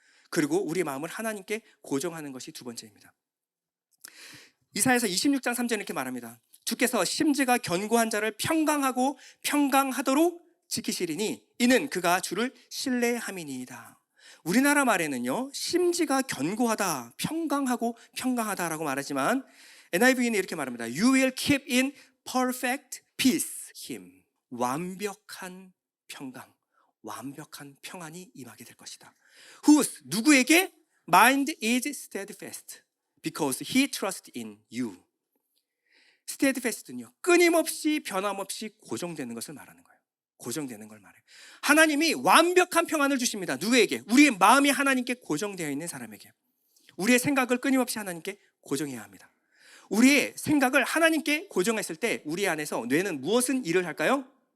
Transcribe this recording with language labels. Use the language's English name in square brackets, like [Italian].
[Korean] 그리고 우리 마음을 하나님께 고정하는 것이 두 번째입니다. 이사야서 26장 3절 이렇게 말합니다. 주께서 심지가 견고한 자를 평강하고 평강하도록 지키시리니 이는 그가 주를 신뢰함이니이다. 우리나라 말에는요, 심지가 견고하다, 평강하고 평강하다라고 말하지만 NIV는 이렇게 말합니다. [English] You will keep in perfect peace him. [Korean] 완벽한 평강, 완벽한 평안이 임하게 될 것이다. [English] Whose, [Korean] 누구에게? [English] Mind is steadfast because he trusts in you. [Korean] steadfast는요, 끊임없이 변함없이 고정되는 것을 말하는 거예요. 고정되는 걸 말해요. 하나님이 완벽한 평안을 주십니다. 누구에게? 우리의 마음이 하나님께 고정되어 있는 사람에게. 우리의 생각을 끊임없이 하나님께 고정해야 합니다. 우리의 생각을 하나님께 고정했을 때 우리 안에서 뇌는 무엇은 일을 할까요?